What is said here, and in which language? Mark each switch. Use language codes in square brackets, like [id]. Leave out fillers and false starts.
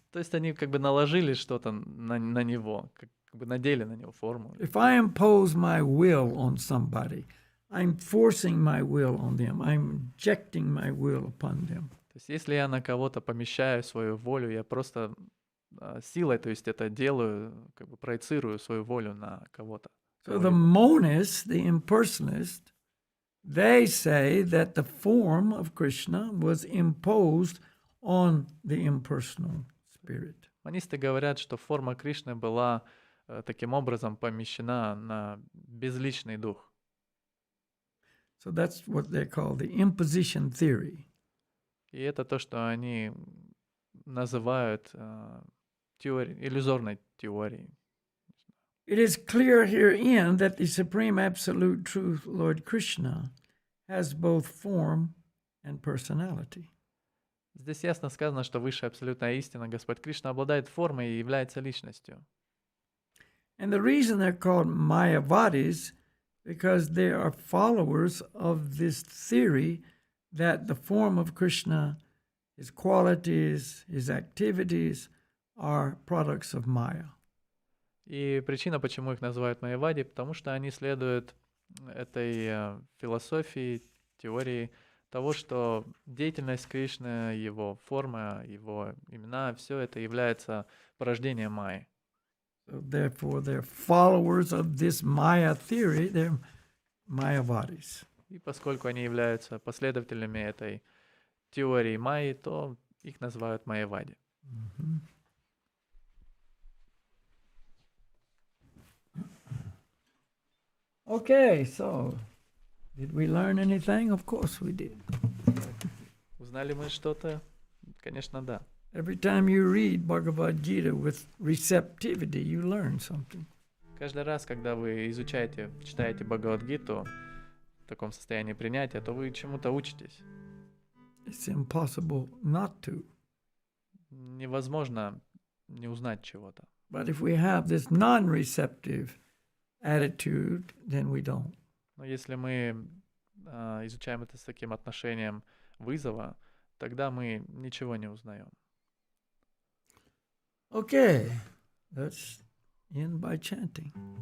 [ru] То есть они как бы наложили что-то на него, как бы надели на него форму. [en] If I impose my will on somebody, I'm forcing my will on them. I'm injecting my will upon them. [ru] То есть если я на кого-то помещаю свою волю, я просто силой, то есть это делаю, как бы проецирую свою волю на кого-то. [en] So the monists, the impersonalists, they say that the form of Krishna was imposed on the impersonal spirit. [ru] Монисты говорят, что форма Кришны была таким образом помещена на безличный дух. [en] So that's what they call the imposition theory. [ru] И это то, что они называют иллюзорной теорией. [en] It is clear herein that the Supreme Absolute Truth, Lord Krishna, has both form and personality. [ru] Здесь ясно сказано, что высшая абсолютная истина, Господь Кришна, обладает формой и является личностью. [en] And the reason they're called Mayavadis, because they are followers of this theory that the form of Krishna, his qualities, his activities, are products of Maya. [ru] И причина, почему их называют майявади, потому что они следуют этой философии, теории того, что деятельность Кришны, его форма, его имена, все это является порождением майи. [en] So therefore, they're followers of this Maya theory, they're Mayavadis. [ru] И поскольку они являются последователями этой теории майи, то их называют майявади. Mm-hmm. [en] Okay, so did we learn anything? Of course we did. [ru] Узнали мы что-то? Конечно, да. [en] Every time you read Bhagavad Gita with receptivity, you learn something. [ru] Каждый раз, когда вы изучаете, читаете Бхагавад-гиту в таком состоянии принятия, то вы чему-то учитесь. [en] It's impossible not to. [ru] Невозможно не узнать чего-то. [en] But if we have this non-receptive attitude, then we don't. [ru] Но если мы изучаем это с таким отношением вызова, тогда мы ничего не узнаем. [en] Okay, let's end by chanting.